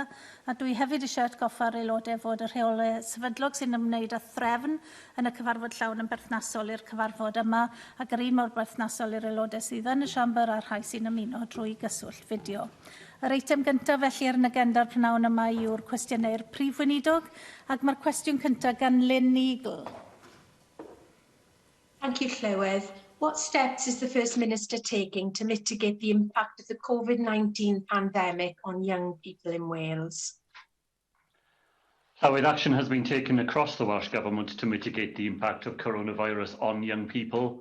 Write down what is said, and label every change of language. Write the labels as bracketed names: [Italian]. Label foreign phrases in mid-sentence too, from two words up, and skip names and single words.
[Welsh] A dwi hefyd eisiau atgoffa'r aelodau fod y rheolau sefydlog sy'n ymwneud â threfn yn y cyfarfod llawn yn berthnasol i'r cyfarfod yma ac yr un mor berthnasol i'r aelodau sydd yn y siambr a'r rhai sy'n ymuno drwy gyswllt fideo. Yr eitem gyntaf felly ar yn agenda'r prynawn yma yw'r cwestiynau'r Prif Weinidog ac mae'r cwestiwn cyntaf gan Lyn Eagle. [English] Thank you, Llywydd. What steps is the First Minister taking to mitigate the impact of the COVID-19 pandemic on young people in Wales? Llywydd, action has been taken across the Welsh Government to mitigate the impact of coronavirus on young people.